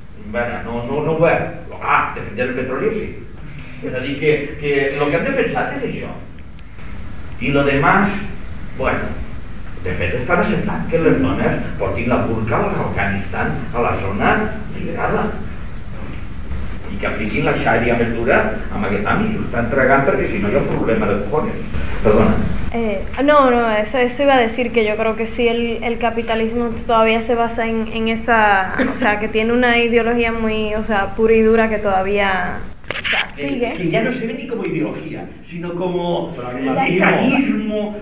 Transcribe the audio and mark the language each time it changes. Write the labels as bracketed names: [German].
[Spanish] Bueno, no veo. Ah, defender el petróleo sí. Es decir, que lo que han defensado es eso. Y lo demás, bueno, de hecho están aceptando que las donas [Catalan] portin [Spanish] la burka al Afganistán, a la zona liberada. [Catalan] I que apliquin la xària més dura amb aquest àmbit, ho estan tragant perquè si no hi ha problema [Spanish] de cojones. Perdona. Eso iba a decir que yo creo que sí, el capitalismo todavía se basa en esa, o sea, que tiene una ideología muy, o sea, pura y dura que todavía, o sea, sigue. Que ya no se ve ni como ideología, sino como mecanismo.